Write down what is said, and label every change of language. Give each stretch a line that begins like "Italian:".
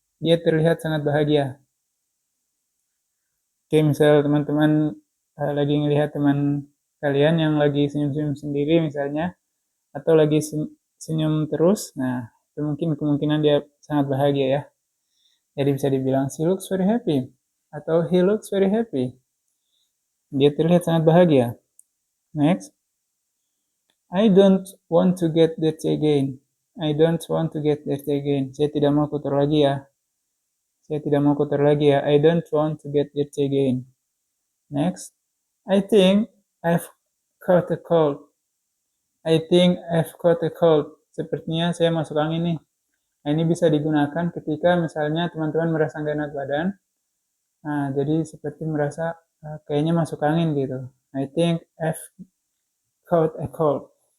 Indonesian: Dia terlihat sangat bahagia. Oke, misal teman-teman lagi ngelihat teman kalian yang lagi senyum-senyum sendiri misalnya, atau lagi senyum terus, nah itu mungkin kemungkinan dia sangat bahagia ya. Jadi bisa dibilang
English: she looks very happy
Indonesian: atau
English: he looks very happy.
Indonesian: Dia terlihat sangat bahagia.
English: Next. I don't want to get dirty again. I don't want to get dirty again.
Indonesian: Saya tidak mau kotor lagi ya. Saya tidak mau kotor lagi ya.
English: I don't want to get dirty again. Next. I think I've caught a cold. I think I've caught a cold.
Indonesian: Sepertinya saya masuk angin nih. Nah, ini bisa digunakan ketika misalnya teman-teman merasa nggak enak badan. Nah, jadi seperti merasa kayaknya masuk angin gitu.
English: I think I've caught a cold.